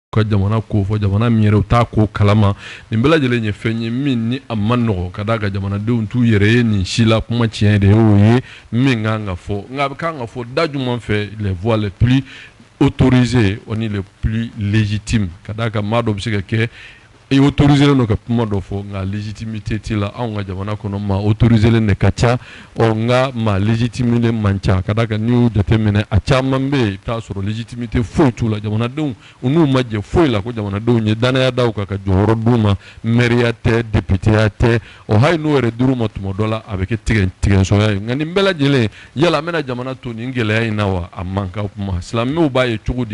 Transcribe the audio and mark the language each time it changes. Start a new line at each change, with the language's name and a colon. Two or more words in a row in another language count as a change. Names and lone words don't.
Bambara: ka jamana ko fo jamana mi yɛrɛ ta ko kalama nin bɛɛ lajɛlen ye fɛn ye min ni a man nɔgɔ ka da ka jamanadenw t'u yɛrɛ ye nin si la kuma tiɲɛ de y'o ye min kan ka fɔ nka a bɛ kan ka fɔ da jumɛn fɛ
French: les voix les plus autorisées on est les plus légitimes
Bambara: ka da ka maa dɔ bɛ se ka kɛ
French: et autorisé
Bambara: no ka kuma dɔ fɔ nka légitimité ti la anw ka jamana kɔnɔ maa autorisé de ka ca nka maa légitimité man ca ka da kan n'i y'u jateminɛ a caman bɛ yen i bɛ taa sɔrɔ légitimité foyi t'u la jamanadenw u n'u ma jɛ foyi la ko jamanadenw ye danaya da u kan ka jɔyɔrɔ d'u ma maire tɛ député tɛ hali n'o yɛrɛ dir'u ma tuma dɔ la a bɛ kɛ tigɛnsɔya ye nka nin bɛɛ lajɛlen yala an bɛna jamana to nin gɛlɛya in na wa a man kan kuma silamɛw b'a ye cogo